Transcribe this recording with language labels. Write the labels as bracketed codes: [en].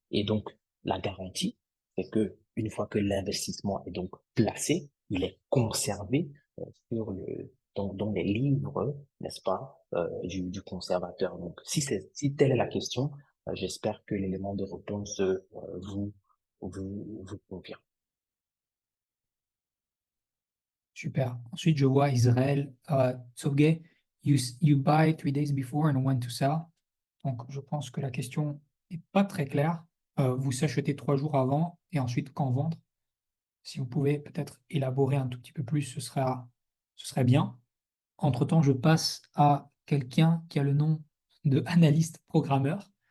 [fr] Et donc, la garantie, c'est que une fois que l'investissement est donc placé, il est conservé sur dans les livres, n'est-ce pas, du conservateur. Donc, si telle est la question, j'espère que l'élément de réponse vous, vous convient. Super. Ensuite, je vois Israël. [en] Tsoge, you buy 3 days before and when to sell. [fr] Donc, je pense que la question n'est pas très claire. Vous achetez 3 jours avant et ensuite quand vendre. Si vous pouvez peut-être élaborer un tout petit peu plus, ce serait bien. Entre-temps, je passe à quelqu'un qui a le nom de analyste programmeur.